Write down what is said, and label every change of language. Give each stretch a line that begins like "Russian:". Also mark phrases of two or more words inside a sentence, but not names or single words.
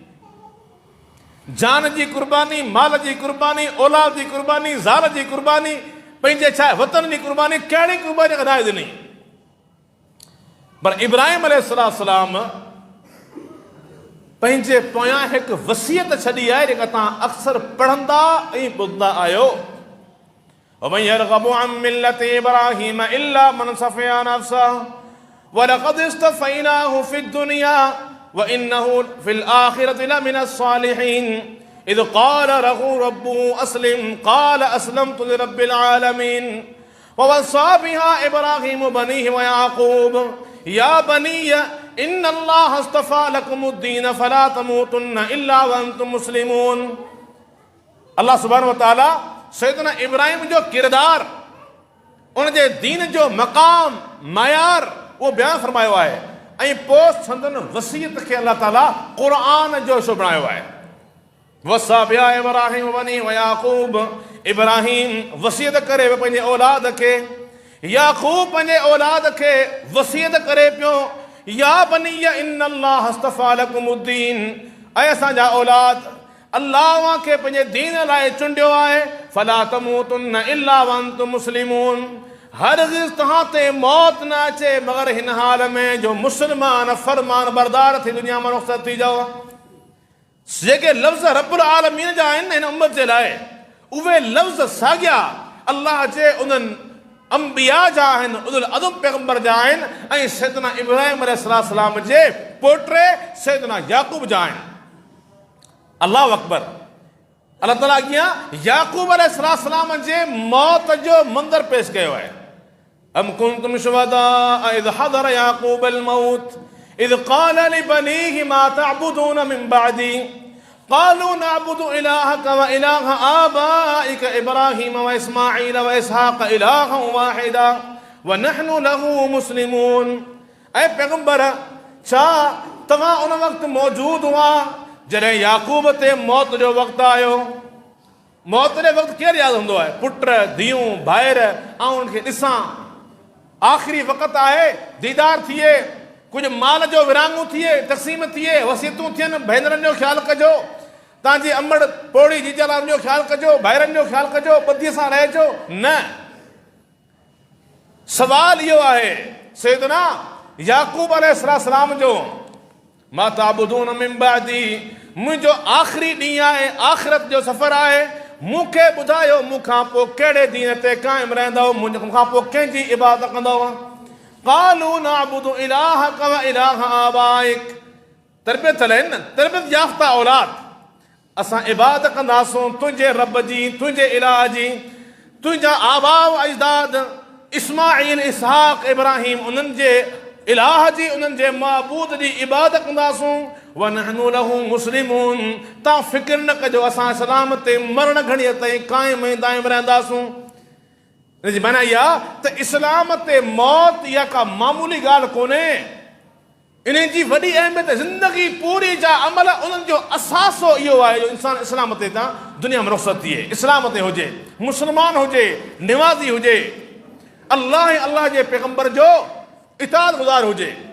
Sindhi: जान जी कुर्बानी, माल जी कुर्बानी, औलाद जी कुर्बानी, ज़ाल जी कुर्बानी, पंहिंजे छा वतन जी कुर्बानी, कहिड़ी कुर्बानी जेका नाहे ॾिनी। पर इब्राहिम अलैहिस्सलाम पंहिंजे पोयां हिकु वसियत छॾी आहे जेका तव्हां अक्सर पढ़ंदा ऐं ॿुधंदा आहियो।
Arabic: ومن يرغب عن ملة إبراهيم إلا من سفه نفسه ولقد اصطفيناه في الدنيا وإنه في الآخرة لمن الصالحين إذ قال له ربه أسلم قال أسلمت لرب العالمين ووصى بها إبراهيم بنيه ويعقوب يا بني إن الله اصطفى لكم الدين فلا تموتن إلا وأنتم مسلمون.
Sindhi: अल्लाह
Arabic: سبحانه وتعالى
Sindhi: सैयदना इब्राहिम जो किरदार, उन जे दीन जो मक़ाम, मयार उहो बयानु फरमायो आहे ऐं पोइ संदन वसीयत खे अल्लाह ताला क़ुरान जो हिसो बणायो आहे।
Arabic: وصى بها إبراهيم بني ويعقوب,
Sindhi: इब्राहिम वसीयत करे पंहिंजे औलाद खे, याक़ूब पंहिंजे औलाद खे वसीयत करे पियो,
Arabic: يا بني إن الله اصطفى لكم الدين,
Sindhi: ऐं असांजा औलाद, अल्लाह खे पंहिंजे दीन लाइ चूंडियो आहे।
Arabic: فلا تموتن إلا وأنتم مسلمون,
Sindhi: हरगिज़ तव्हां ते मौत न अचे मगर हिन हाल में जो मुस्लमान फरमान बरदार थी दुनिया मां रुख़्सत थी जाओ। जेके लफ़्ज़
Arabic: رب العالمين
Sindhi: जा आहिनि हिन उम्मत जे लाइ, उहे लफ़्ज़ साॻिया अल्लाह जे उन्हनि अंबिया जा आहिनि,
Arabic: أولو العزم
Sindhi: पैगंबर जा आहिनि ऐं सैयदना इब्राहिम अलैहिस्सलाम जे पोटे सैयदना याकूब जा आहिनि।
Arabic: الله أكبر.
Sindhi: अल्लाह ताला अॻियां याकूब अलैहिस्सलाम जे मौत जो मंज़र पेश कयो आहे।
Arabic: أم كنتم شهداء إذ حضر يعقوب الموت إذ قال لبنيه ما تعبدون من بعدي قالوا نعبد إلهك وإله آبائك إبراهيم وإسماعيل وإسحاق إلها واحدا ونحن له مسلمون.
Sindhi: ऐं पैगंबर, छा तव्हां उन वक़्तु मौजूद हुआ जॾहिं याकूब ते मौत जो वक़्तु आयो? मौत जे वक़्तु केरु यादि हूंदो आहे? पुट, धीअरूं, भाइर, ऐं उनखे ॾिसां। आख़िरी वक़्तु आहे, दीदार थिए, कुझु माल जो विरांगू थिए, तक़सीम थिए, वसीयतूं थियनि, भेनरनि जो ख़्यालु कजो, तव्हांजी अमड़ पोड़ी जीजालाउनि जो ख़्यालु कजो, भाइरनि जो ख़्यालु कजो, ॿधीअ सां रहजो। न, सवाल इहो आहे सैयदना याकूब अलैहिस्सलाम जो,
Arabic: ما تعبدون من بعدي,
Sindhi: मुंहिंजो आख़िरी ॾींहुं आहे, आख़िरत जो सफ़र आहे, मूंखे ॿुधायो मूंखां पोइ कहिड़े दीन ते क़ाइमु रहंदव, मूंखां पोइ कंहिंजी इबादत कंदव?
Arabic: قالوا نعبد إلهك وإله آبائك,
Sindhi: तरबियत आहिनि, तरबियत याफ़्ता औलाद, असां इबादत कंदासूं तुंहिंजे रब जी, तुंहिंजे इलाह जी, तुंहिंजा आबा व अजदाद इस्माईल, इसहाक़, इब्राहीम, उन्हनि जे इलाह जी, उन्हनि जे माबूद जी इबादत कंदासूं।
Arabic: ونحن له مسلمون,
Sindhi: तव्हां फ़िक्र न कजो, असां इस्लाम ते मरण घड़ीअ ताईं क़ाइम ऐं दाइम रहंदासूं। हिन जी माना इहा त इस्लाम ते मौत इहा का मामूली ॻाल्हि कोन्हे, इन जी वॾी अहमियत ज़िंदगी पूरी जा अमल, उन्हनि जो असासो इहो आहे जो इंसानु इस्लाम ते तां दुनिया में रुख़्सत थिए, इस्लाम ते हुजे, मुस्लमान हुजे, निमाज़ी हुजे, अल्लाह ऐं अल्लाह जे पैगंबर जो इताअत गुज़ार हुजे।